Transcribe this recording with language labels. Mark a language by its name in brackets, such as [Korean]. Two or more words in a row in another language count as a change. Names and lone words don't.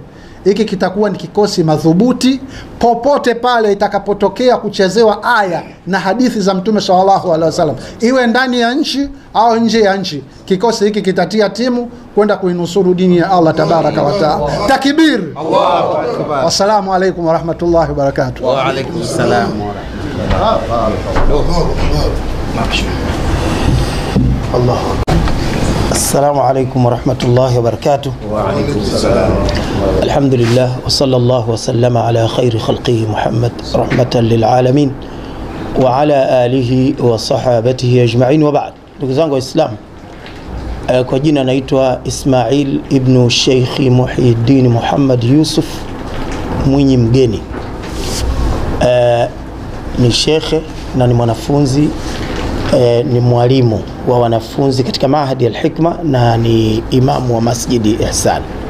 [Swahili] Hiki kitakuwa ni kikosi madhubuti. Popote pale itakapotokea kuchezewa aya na hadithi za Mtume [Arabic] صلى الله عليه وسلم, [Swahili] iwe ndani ya nchi au nje ya nchi, kikosi hiki kitatia timu kwenda kuinusuru dini ya Allah [Arabic] تبارك وتعالى. Takbir. الله أكبر. والسلام عليكم ورحمة الله وبركاته. وعليكم السلام و rahmatullahi. السلام عليكم ورحمة الله وبركاته. وعليكم السلام. الحمد لله وصلى الله وسلم على خير خلقه محمد رحمة للعالمين. وعلى آله وصحابته أجمعين وبعد. [Swahili] Ndugu zangu Waislamu, kwa jina naitwa Ismail ibn Sheikh Muhyiddin Muhammad Yusuf Mwinyi Mgeni. Ni shekhe na ni mwanafunzi, ni mwalimu wa wanafunzi katika Mahadi al-Hikma na ni imamu wa Masjidi Ihsan.